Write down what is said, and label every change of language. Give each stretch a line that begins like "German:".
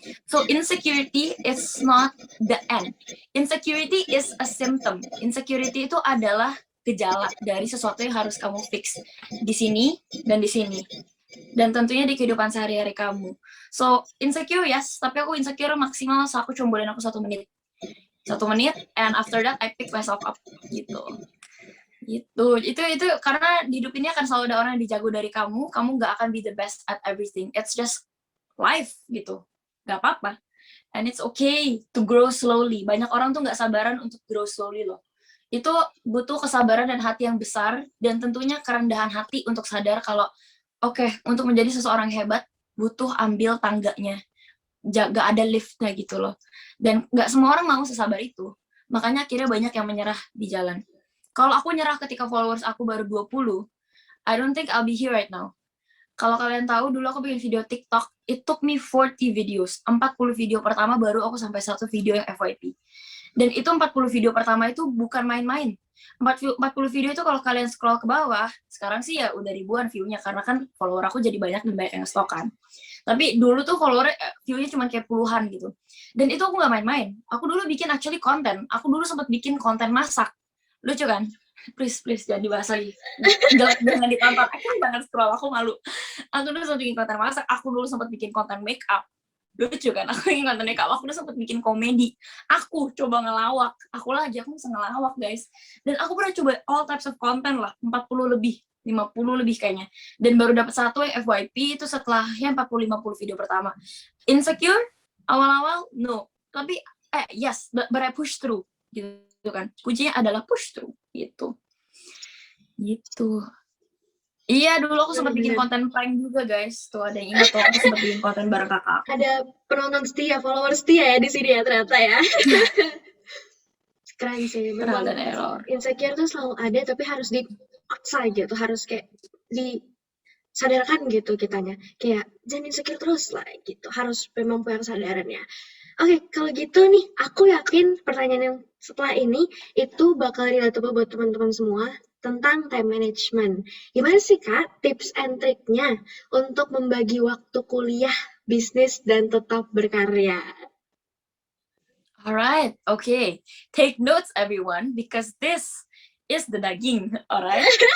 English: So insecurity is not the end. Insecurity is a symptom.
Indonesian: Insecurity itu adalah gejala dari sesuatu yang harus kamu fix di sini dan di sini. Dan tentunya di kehidupan sehari-hari kamu.
English: So insecure yes,
Indonesian: tapi aku insecure maksimal aku combolin aku 1 menit. 1 menit,
English: and after that I pick myself up, gitu.
Indonesian: Itu karena di hidup ini akan selalu ada orang yang dijago dari kamu nggak akan
English: be the best at everything. It's just life,
Indonesian: gitu. Nggak apa-apa.
English: And it's okay to grow slowly.
Indonesian: Banyak orang tuh nggak sabaran untuk
English: grow slowly
Indonesian: loh. Itu butuh kesabaran dan hati yang besar, dan tentunya kerendahan hati untuk sadar kalau, oke, untuk menjadi seseorang hebat, butuh ambil tangganya. Gak ada liftnya gitu loh. Dan gak semua orang mau sesabar itu. Makanya akhirnya banyak yang menyerah di jalan. Kalau aku nyerah ketika followers aku baru 20,
English: I don't think I'll be here right now.
Indonesian: Kalau kalian tahu, dulu aku bikin video TikTok,
English: it took me 40 videos.
Indonesian: 40 video pertama baru aku sampai 1 video yang FYP. Dan itu 40 video pertama itu bukan main-main. 40 video itu kalau kalian scroll ke bawah, sekarang sih ya udah ribuan view-nya, karena kan follower aku jadi banyak dan banyak yang stok kan. Tapi dulu tuh follower view-nya cuma kayak puluhan gitu. Dan itu aku nggak main-main. Aku dulu bikin actually konten. Aku dulu sempat bikin konten masak. Lucu kan? Please jangan dibahas lagi. Jangan ditonton. Aku jangan scroll, aku malu. Aku dulu sempat bikin konten masak. Aku dulu sempat bikin konten make up. Lucu kan? Aku bikin konten make up. Aku dulu sempat bikin komedi. Aku coba ngelawak. Aku bisa ngelawak guys. Dan aku pernah coba
English: all types of content
Indonesian: lah. 40 lebih. 50 lebih kayaknya. Dan baru dapat 1 yang FYP itu setelahnya 40-50 video pertama. Insecure? Awal-awal? No.
English: Tapi, yes, but I push through.
Indonesian: Gitu kan. Kuncinya adalah
English: push through.
Indonesian: Gitu. Iya, dulu aku sempat bikin konten prank juga guys. Tuh ada yang ingat tuh, aku sempat bikin konten bareng kakak. Ada penonton setia, follower setia ya di sini ya ternyata ya. Keren sih. Trial dan error. Insecure tuh selalu ada, tapi harus dipaksa gitu, harus kayak disadarkan gitu kitanya. Kayak jangan insecure terus lah gitu, harus memang punya kesadaran ya. Oke, kalau gitu nih, aku yakin pertanyaan yang setelah ini itu bakal relatable buat teman-teman semua tentang time management. Gimana sih Kak tips and triknya untuk membagi waktu kuliah, bisnis, dan tetap berkarya?
English: Alright, okay. Take notes everyone, because this is the daging, alright?